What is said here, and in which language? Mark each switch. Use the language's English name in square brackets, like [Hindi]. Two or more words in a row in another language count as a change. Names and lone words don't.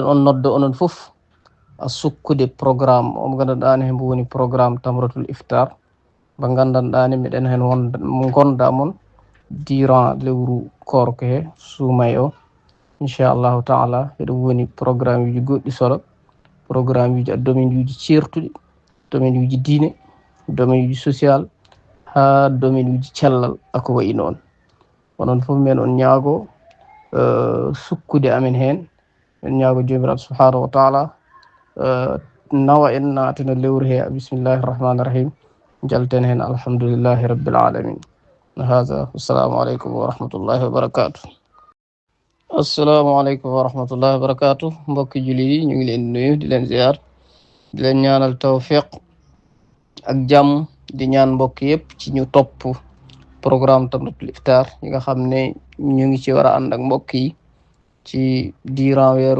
[Fula] on noddo onon fof a sukkude programme o mo gandanɗani hembo woni programme Tamratul Iftar mo gandanɗani miɗen hen gonda moon durant lewru korko he suumay o [Arabic] إن شاء الله تعالى [Fula] eɗo woni programme uji goɗɗi solo programme uji domaine uji certuɗi domaine uji diine domaine uji social ha domaine uji cellal ako wayi noon onon fof men on ñaago sukkude amen hen en ñaago jomiraɗo [Arabic] سبحانه وتعالى [Fula] nawa en naatana lewru he [Arabic] بسم الله الرحمن الرحيم [Fula] jalten hen [Arabic] الحمد لله رب العالمين [Fula] hada [Arabic] السلام عليكم ورحمة الله وبركاته. السلام عليكم ورحمة الله وبركاته [Wolof] mbokki julli yi ñu ngi leen di nuyu di leen ziar di leen ñaanal tawfiq ak jàmm di ñaan mbokk yëpp ci ñu topp programme Tamratul Iftar yi nga xam ne ñu ngi ci war a ànd ak mbokk yi ci diiran weeru